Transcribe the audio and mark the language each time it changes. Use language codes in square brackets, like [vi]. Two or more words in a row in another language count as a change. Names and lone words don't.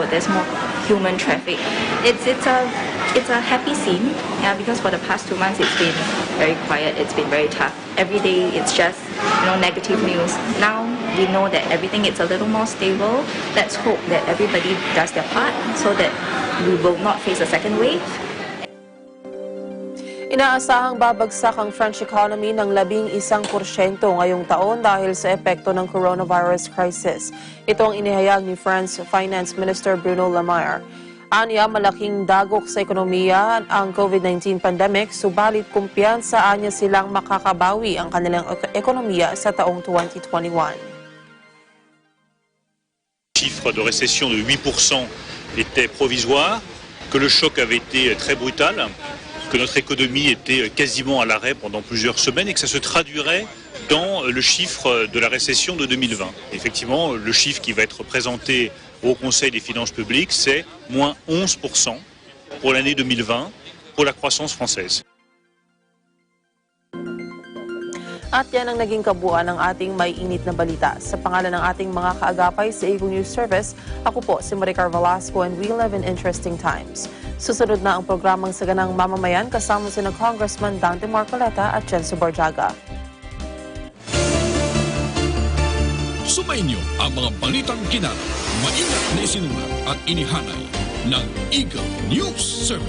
[en] There's more human traffic. It's a happy scene, yeah, because for the past 2 months it's been very quiet, it's been very tough. Every day it's just negative news. Now we know that everything is a little more stable. Let's hope that everybody does their part so that we will not face a second wave. [tl] Inaasahang babagsak ang [en] French economy [tl] ng 11% ngayong taon dahil sa epekto ng coronavirus crisis. Ito ang inihayag ni [en] French Finance Minister [tl] Bruno Le Maire. Anya, malaking dagok sa ekonomiya ang COVID-19 pandemic, subalit kumpiyansaan niya silang makakabawi ang kanilang ekonomiya sa taong 2021. [fr] Chiffre de récession de 8% était provisoire, que le choc avait été très brutal, que notre économie était quasiment à l'arrêt pendant plusieurs semaines et que ça se traduirait dans le chiffre de la récession de 2020. Effectivement, le chiffre qui va être présenté au Conseil des finances publiques, c'est moins 11% pour l'année 2020 pour la croissance française. [tl] At yan ang naging kabuuan ng ating may init na balita. Sa pangalan ng ating mga kaagapay sa Eagle News Service, ako po si Maricar Velasco [en] and we live in interesting times. [tl] Susunod na ang programang Saganang Mamamayan kasama sina Congressman Dante Marcoleta at Jenso Borjaga. Sumayin niyo ang mga balitang kinarap, maingat na isinulat at inihanay ng Eagle News Service.